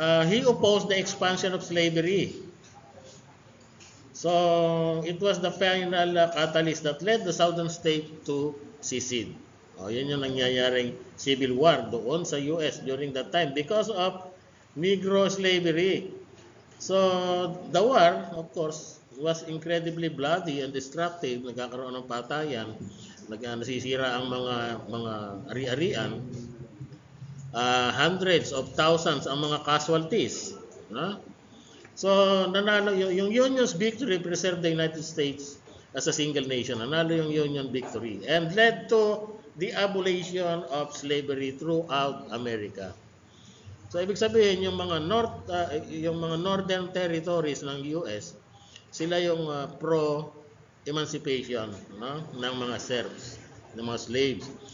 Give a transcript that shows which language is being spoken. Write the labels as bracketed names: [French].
[English] He opposed the expansion of slavery. So, it was the final catalyst that led the southern state to secede. [Filipino] Yun yung nangyayaring [English] civil war doon sa US during that time because of Negro slavery. So, the war, of course, was incredibly bloody and destructive. [Filipino] Nagkakaroon ng patayan, nasisira ang mga ari-arian. [English] Hundreds of thousands [Filipino] ang mga [English] casualties. So, [Filipino] nanalo yung [English] Union's victory preserved the United States as a single nation. [Filipino] Nanalo yung [English] Union victory and led to the abolition of slavery throughout America. [Filipino] So, ibig sabihin yung mga [English] northern territories [Filipino] ng US, sila yung pro-emancipation ng mga Serbs, ng mga slaves.